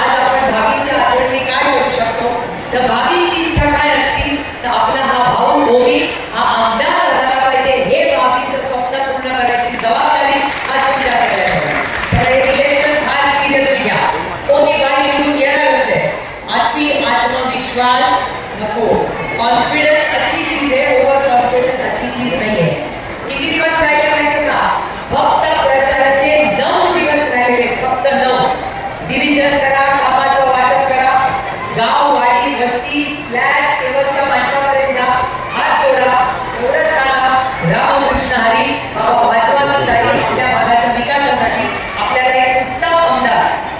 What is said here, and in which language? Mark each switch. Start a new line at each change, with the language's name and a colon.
Marathi: आज आपण भाभीच्या आदरणीने काय करू शकतो? तर भाभीची इच्छा काय असती तर आपला हा भाऊ ओमी हा आमदार झाला पाहिजे, हे भाभीचं स्वप्न पूर्ण करायची जबाबदारी आज तुमच्या सगळ्यांवर। इलेक्शन फार सिरियसली घ्या, ओमीबाई निवडून येणारच आहे। अति आत्मविश्वास नको,
Hindi: कॉन्फिडन्स अच्छी चीज है, ओव्हर कॉन्फिडन्स अच्छी चीज नहीं है।
Marathi: किती दिवस राहिले माहिती का? फक्त प्रचाराचे 9 दिवस राहिले, फक्त 9। डिव्हिजन करा, कामाचं वाटप करा, गाव वाडी वस्ती फ्लॅट शेवटच्या माणसापर्यंत जा, हात जोडा, एवढंच सांगा रामकृष्ण हरी बाबा वाचवा आपल्या भागाच्या विकासासाठी आपल्याला एक उत्तम आमदार